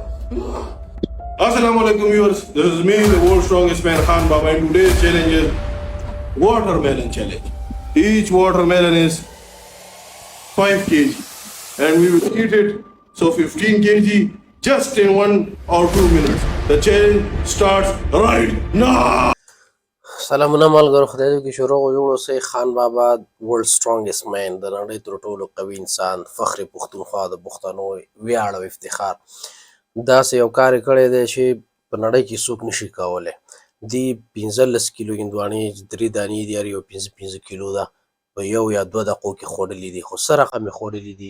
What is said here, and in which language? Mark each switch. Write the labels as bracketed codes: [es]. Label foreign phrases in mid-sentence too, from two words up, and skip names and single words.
[en] Assalamu alaikum viewers, this is me, the world's strongest man Khan Baba, and today's challenge is watermelon challenge. Each watermelon is 5 kg and we will eat it, so 15 kg just in 1 or 2 minutes. The challenge starts right now. [ps] سلامونه ملګرو، خدای دې وکړي چې روغ او جوړ اوسئ. خان بابا [en] world strongest man, [ps] د نړۍ تر ټولو قوي انسان، فخر پښتونخوا، د پښتنو ویاړ او افتخار. داسې یو کار یې کړی دی چې په نړۍ کې څوک نشي کولی. دې 15 کیلو هندواڼې 3 دانې دي، هر یو 15 کیلو ده، په 1 یا 2 دقیقو کې خوړلي دي، خو څه رقم یې خوړلي دي.